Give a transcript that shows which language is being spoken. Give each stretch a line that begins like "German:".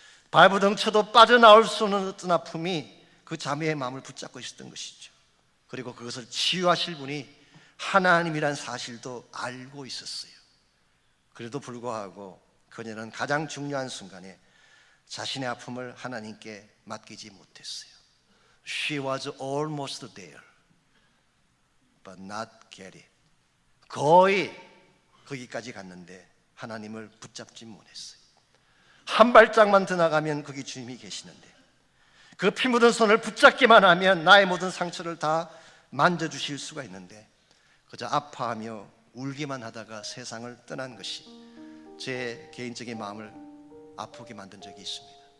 Korean: 발버둥 쳐도 빠져나올 수 없는 어떤 아픔이 그 자매의 마음을 붙잡고 있었던 것이죠. 그리고 그것을 치유하실 분이 하나님이란 사실도 알고 있었어요. 그래도 불구하고 그녀는 가장 중요한 순간에 자신의 아픔을 하나님께 맡기지 못했어요.
English: She was almost there, but not get it.
Korean: 거의 거기까지 갔는데 하나님을 붙잡지 못했어요. 한 발짝만 더 나가면 거기 주님이 계시는데 그 피 묻은 손을 붙잡기만 하면 나의 모든 상처를 다 만져주실 수가 있는데 그저 아파하며 울기만 하다가 세상을 떠난 것이 제 개인적인 마음을 아프게 만든 적이 있습니다.